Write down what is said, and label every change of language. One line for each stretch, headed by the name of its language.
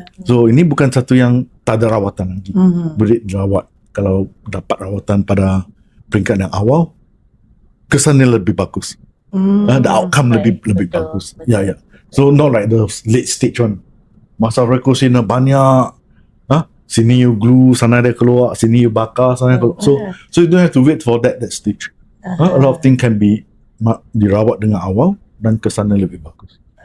Malay: So ini bukan satu yang tak ada rawatan lagi. Boleh dirawat. Kalau dapat rawatan pada peringkat yang awal, kesannya lebih bagus.
English: The outcome
Malay: lebih bagus. Ya.
English: So not like the late stage one.
Malay: Masa rekusina banyak, sini you glue, sana dia keluar, sini you bakar, sana dia keluar.
English: So you don't have to wait for that stage. A lot of things can be
Malay: dirawat dengan awal dan kesannya lebih bagus.